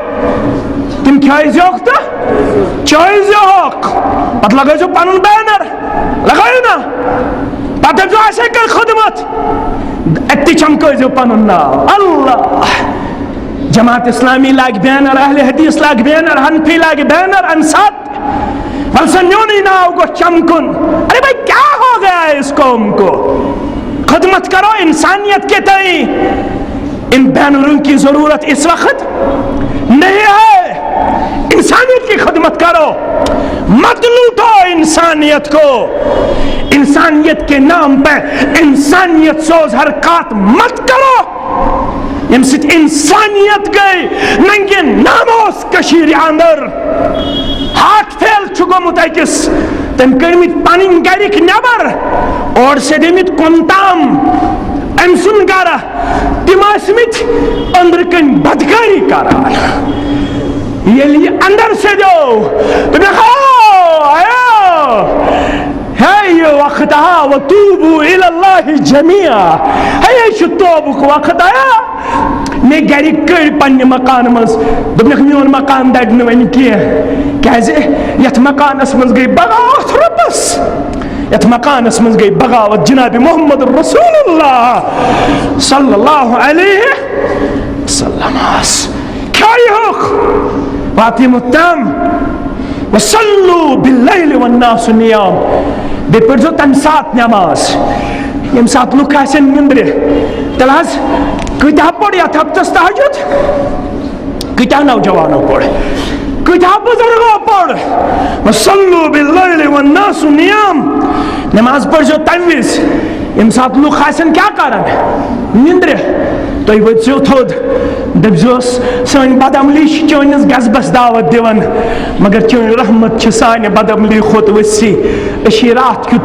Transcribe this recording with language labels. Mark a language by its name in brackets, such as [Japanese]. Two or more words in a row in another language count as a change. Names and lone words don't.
[Kashmiri] تہٕ چٲیزیوکھ پتہٕ لگٲیزیو پنُن بینر لگٲیِو نا پتہٕ دٔپزیو اَسے کٔر خدمت اَتہِ تہِ چمکٲیزیو پنُن ناو اللہ جماعت اسلامی لاگہِ بینر اہل حدیث لاگہِ بینر حنفی لاگہِ بینر انصات بل سے میونی ناو گوٚژھ چمکُن [Urdu] ارے بھائی کیا ہو گیا ہے اس قوم کو خدمت کرو انسانیت کے تئیں ان بینروں کی ضرورت اس وقت نہیں ہے انسانیت کی خدمت کرو مت لوٹو انسانیت کو انسانیت کے نام پہ انسانیت سوز حرکات مت [Kashmiri] کرو ییٚمہِ سۭتۍ انسانیت گٔے ننگہِ ناموس کٔشیٖرِ اندر ہارٹ فیل چھُ گوٚمُت أکِس تٔمۍ کٔرمٕتۍ پنٕنۍ گرِکۍ نٮ۪بر اور سیٚدیمٕتۍ کُن تام أمۍ سُنٛد گرٕ تِم ٲسمٕتۍ أنٛدرٕ کَنۍ بدکٲری کران ییٚلہِ یہِ اندر سیٚدیو [Urdu] ہے یہ وقت آ [Arabic] وتوبوا الی اللہ جميعا [Kashmiri] ہے یہ چھُ توبُک وقت آیا مےٚ گرِکۍ کٔڑۍ پننہِ مکان منٛز دوٚپنکھ میون مکان دَگہِ نہٕ وۄنۍ کینٛہہ کیازِ یتھ مکانس منٛز گٔے بغاوت رۄبس یتھ مکانس منٛز گٔے بغاوت جناب محمد رسول اللہ [Arabic] صلی اللہ علیہ وسلم [Kashmiri] کھیوہُکھ [Arabic] واطعموا الطعام وصلوا باللیل والناس نِیام [Kashmiri] بیٚیہِ پٔرزیو تمہِ ساتہٕ نٮ۪ماز ییٚمہِ ساتہٕ لُکھ آسن نِندرِ تیٚلہِ حظ کۭتیاہ پوٚر یتھ ہفتس تہجد کۭتیاہ نوجوانو پوٚر کۭتیاہ بُزرگو پوٚر [Arabic] وصلوا باللیل والناس نِیام [Kashmiri] نٮ۪ماز پٔرزیو تمہِ وِزِ ییٚمہِ ساتہٕ لُکھ آسن کیٛاہ کران نِندرِ تُہۍ ؤتھزیو تھوٚد دٔپزیوس سٲنۍ بدعملی چھِ چٲنِس غضبس دعوت دِوان مگر چٲنۍ رحمت چھِ سانہِ بدعملی کھۄتہٕ ؤسیع أسۍ چھِ راتھ کیُتھ